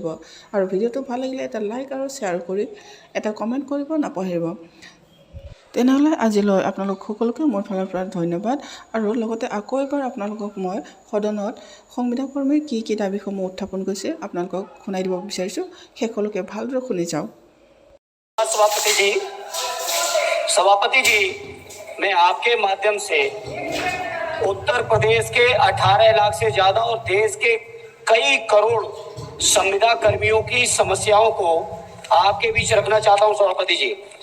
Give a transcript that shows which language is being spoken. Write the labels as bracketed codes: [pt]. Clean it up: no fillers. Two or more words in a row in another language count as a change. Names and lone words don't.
[as] আৰু ভিডিঅ'টো ভাল লাগিলে এটা লাইক আৰু শ্বেয়াৰ কৰি এটা কমেণ্ট কৰিব নাপাহৰিব। তেনেহ'লে আজিলৈ আপোনালোক সকলোকে মোৰ ফালৰ পৰা ধন্যবাদ আৰু লগতে আকৌ এবাৰ আপোনালোকক মই সদনত সংবিধা কৰ্মীৰ কি দাবীসমূহ উত্থাপন কৰিছে আপোনালোকক শুনাই দিব বিচাৰিছোঁ। শেষলৈকে ভালদৰে শুনি যাওক। [hi] सभापति जी, मैं आपके माध्यम से उत्तर प्रदेश के 18 लाख से ज्यादा और देश के कई करोड़ संविदा कर्मियों की समस्याओं को आपके बीच रखना चाहता हूं।